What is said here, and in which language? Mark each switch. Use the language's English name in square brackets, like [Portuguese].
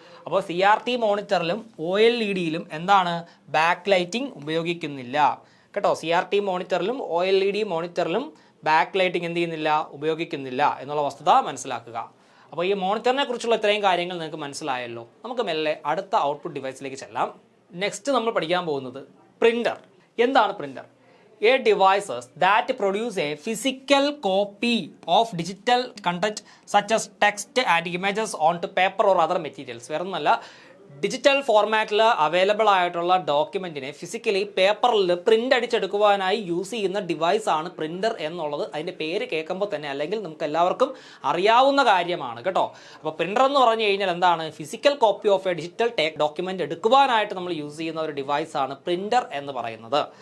[Malayalam] അപ്പോൾ CRT മോണിറ്ററിലും OLEDയിലും എന്താണ്, back lighting ഉപയോഗിക്കുന്നില്ല കേട്ടോ. CRT മോണിറ്ററിലും OLED മോണിറ്ററിലും ബാക്ക് ലൈറ്റിംഗ് എന്ത് ചെയ്യുന്നില്ല, ഉപയോഗിക്കുന്നില്ല എന്നുള്ള വസ്തുത മനസ്സിലാക്കുക. അപ്പോൾ ഈ മോണിറ്ററിനെ കുറിച്ചുള്ള ഇത്രയും കാര്യങ്ങൾ നിങ്ങൾക്ക് മനസ്സിലായല്ലോ. നമുക്ക് മെല്ലെ അടുത്ത ഔട്ട്പുട്ട് ഡിവൈസിലേക്ക് ചെല്ലാം. നെക്സ്റ്റ് നമ്മൾ പഠിക്കാൻ പോകുന്നത് പ്രിൻ്റർ. എന്താണ് printer? [English] A devices that produce a physical copy of digital content such as text and images onto paper or other materials. [Malayalam] വേറൊന്നുമല്ല, ഡിജിറ്റൽ ഫോർമാറ്റിൽ അവൈലബിൾ ആയിട്ടുള്ള ഡോക്യുമെൻറ്റിനെ ഫിസിക്കലി പേപ്പറിൽ പ്രിൻ്റ് അടിച്ചെടുക്കുവാനായി യൂസ് ചെയ്യുന്ന ഡിവൈസാണ് പ്രിൻ്റർ എന്നുള്ളത് അതിൻ്റെ പേര് കേൾക്കുമ്പോൾ തന്നെ, അല്ലെങ്കിൽ നമുക്ക് എല്ലാവർക്കും അറിയാവുന്ന കാര്യമാണ് കേട്ടോ. അപ്പോൾ പ്രിൻ്റർ എന്ന് പറഞ്ഞു കഴിഞ്ഞാൽ എന്താണ്, [English] physical copy of a digital document [Malayalam] എടുക്കുവാനായിട്ട് നമ്മൾ യൂസ് ചെയ്യുന്ന ഒരു ഡിവൈസാണ് പ്രിൻ്റർ എന്ന് പറയുന്നത്.